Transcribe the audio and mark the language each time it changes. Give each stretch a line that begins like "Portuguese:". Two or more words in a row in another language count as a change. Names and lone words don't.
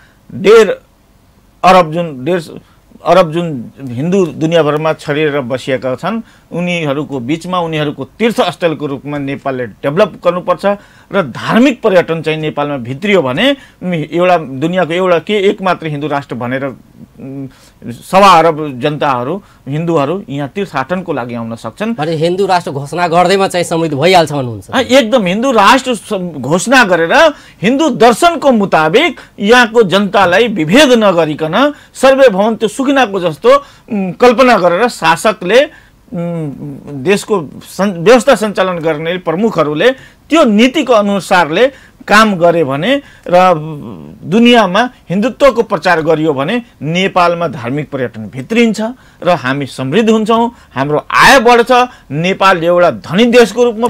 Nepali: 1.5 अरब जुन हिन्दू दुनियाँभरमा छरिएर बसिएका छन्, उनीहरूको बिचमा उनीहरूको तीर्थस्थलको रूपमा नेपालले डेभलप गर्नुपर्छ र धार्मिक पर्यटन चाहिँ नेपालमा भित्रियो भने एउटा दुनियाँको एउटा एकमात्र हिन्दू राष्ट्र भनेर 1.25 अरब जनताहरू, हिन्दूहरू यहाँ तीर्थाटनको लागि आउन सक्छन्। भने हिन्दू राष्ट्र घोषणा गर्दैमा चाहिँ समृद्ध भइहाल्छ भन्नुहुन्छ? एकदम हिन्दू राष्ट्र घोषणा गरेर हिन्दू दर्शनको मुताबिक यहाँको जनतालाई विभेद नगरिकन
Sanskrit: सर्वे भवन्तु
Nepali: सुखिनाको जस्तो कल्पना गरेर शासकले, देशको व्यवस्था सञ्चालन गर्ने प्रमुखहरूले त्यो नीतिको अनुसारले काम गरे भने र दुनियाँमा हिन्दुत्वको प्रचार गरियो भने नेपालमा धार्मिक पर्यटन भित्रिन्छ र हामी समृद्ध हुन्छौँ, हाम्रो आय बढ्छ, नेपाल एउटा धनी देशको रूपमा।